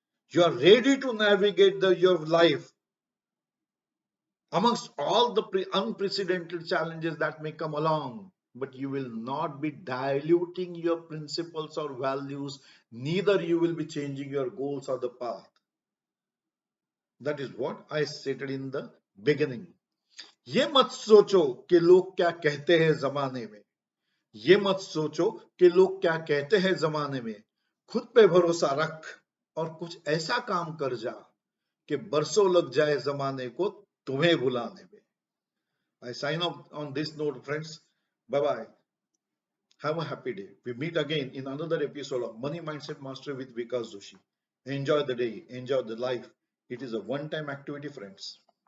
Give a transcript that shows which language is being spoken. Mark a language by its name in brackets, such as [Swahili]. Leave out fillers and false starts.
[English] You are ready to navigate your life amongst all the unprecedented challenges that may come along. But you will not be diluting your principles or values, neither you will be changing your goals or the path. That is what I stated in the beginning. [Hindi] ये मत सोचो कि लोग क्या कहते हैं जमाने में ये मत सोचो कि लोग क्या कहते हैं जमाने में खुद पे भरोसा रख और कुछ ऐसा काम कर जा कि बरसों लग जाए जमाने को तुम्हें भुलाने में. [English] I sign off on this note, friends. Bye bye. Have a happy day. We meet again in another episode of Money Mindset Mastery with Vkas Joshi. Enjoy the day, enjoy the life. It is a one time activity, friends.